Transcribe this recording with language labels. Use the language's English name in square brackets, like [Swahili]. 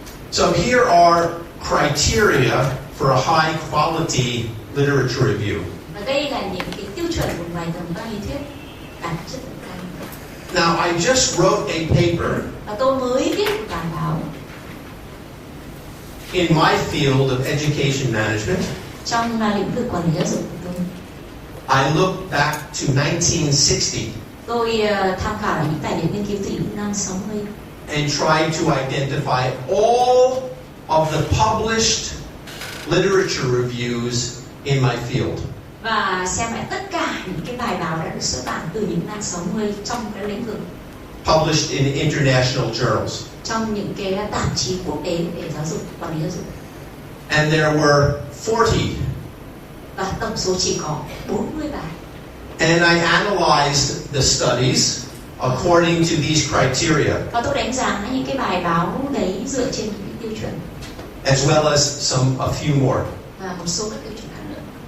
[English] So here are criteria for a high quality literature review. [Vietnamese] Và đây là những cái tiêu chuẩn của bài tổng quan lý thuyết đạt chất lượng cao. [English] Now I just wrote a paper [Vietnamese] Và tôi mới viết một bài báo [English] in my field of education management. [Vietnamese] trong lĩnh vực quản lý giáo dục của tôi. [English] I looked back to 1960 [Vietnamese] Tôi tham khảo những tài liệu nghiên cứu từ những năm 60 [English] and tried to identify all of the published literature reviews in my field. [Vietnamese] và xem lại tất cả những cái bài báo đã được xuất bản từ những năm 60 trong cái lĩnh vực, [English] Published in international journals. [Vietnamese] trong những cái tạp chí quốc tế về giáo dục, quản lý giáo dục. [English] And there were 40. [Vietnamese] Và tổng số chỉ có 40 bài. [English] And I analyzed the studies according to these criteria, [Vietnamese] Và tôi đánh giá những cái bài báo đấy dựa trên những cái tiêu chuẩn [English] as well as a few more. [Vietnamese] và một số các tiêu chuẩn khác nữa.